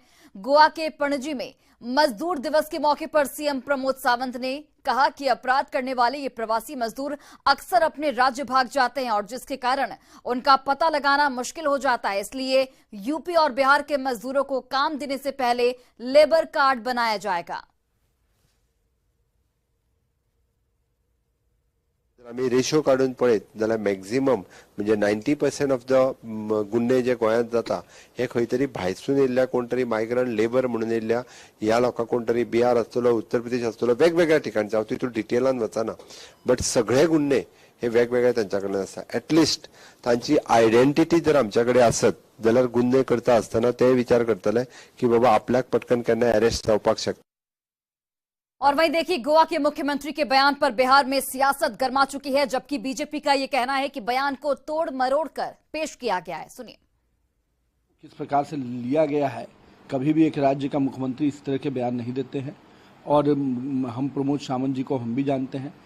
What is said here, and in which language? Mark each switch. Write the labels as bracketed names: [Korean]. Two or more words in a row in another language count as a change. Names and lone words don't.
[Hindi] गोवा के पणजी में मजदूर दिवस के मौके पर सीएम प्रमोद सावंत ने कहा कि अपराध करने वाले ये प्रवासी मजदूर अक्सर अपने राज्य भाग जाते हैं और जिसके कारण उनका पता लगाना मुश्किल हो जाता है। इसलिए यूपी और बिहार के मजदूरों को काम देने से पहले [English] labour card [Hindi] बनाया जाएगा। [Konkani] आम्ही रेशो काढून पळयत जाल्यार मॅक्झिमम म्हणजे 90% [English] of the [Konkani] गुन्हे जे गोंयांत जाता हे खंय तरी भायरसून येयल्ल्या कोण तरी [English] migrant labour [Konkani] म्हणून येयल्ल्या ह्या लोकांक कोण तरी बिहार आसतलो, उत्तर प्रदेश आसतलो, वेगवेगळ्या ठिकाणचे हांव तितून डिटेलान वचना, बट सगळे गुन्हे हे वेगवेगळे तांच्या कडेन आसा. एटलिस्ट तांची आयडेंटिटी जर आमच्या कडेन आसत जाल्यार गुन्हे करता आसतना ते विचार करतले की बाबा आपल्याक पटकन केन्ना अरेस्ट जावपाक शकता. [Hindi] और वहीं देखिए गोवा के मुख्यमंत्री के बयान पर बिहार में सियासत गर्मा चुकी है, जबकि बीजेपी का यह कहना है कि बयान को तोड़ मरोड़ कर पेश किया गया है. सुनिए किस प्रकार से लिया गया है. कभी भी एक राज्य का मुख्यमंत्री इस तरह के बयान नहीं देते हैं और हम प्रमोद सावंत जी को हम भी जानते हैं.